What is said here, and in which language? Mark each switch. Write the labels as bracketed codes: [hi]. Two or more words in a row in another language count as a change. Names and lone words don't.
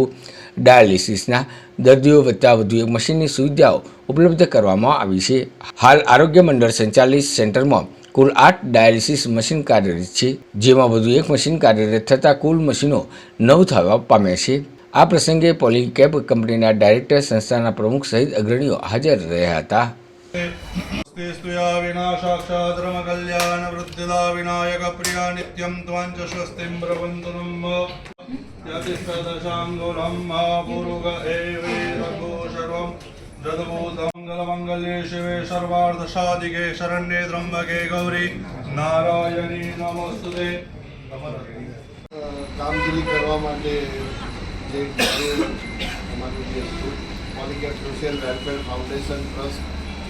[gu] ડાયાલિસિસના દર્દીઓ વત્તા વધુ એક મશીનની સુવિધાઓ ઉપલબ્ધ કરવામાં આવી છે। હાલ આરોગ્ય મંડળ સંચાલિત સેન્ટરમાં કુલ 8 ડાયાલિસિસ મશીન કાર્યરત છે, જેમાં વધુ એક મશીન કાર્યરત થતાં કુલ મશીનો 9 થવા પામ્યા છે। આ પ્રસંગે પોલીકેપ કંપનીના ડાયરેક્ટર, સંસ્થાના પ્રમુખ સહિત અગ્રણીઓ હાજર રહ્યા હતા। [sa] जदभूतमंगलमंगल्ये शिवे सर्वार्थसाधिके शरण्ये त्र्यंबके गौरी नारायणी नमोस्तुते। [gu] કામગીરી કરવા માટે જે અમારું જે પોલીકેપ સોશિયલ વેલફેર ફાઉન્ડેશન ટ્રસ્ટ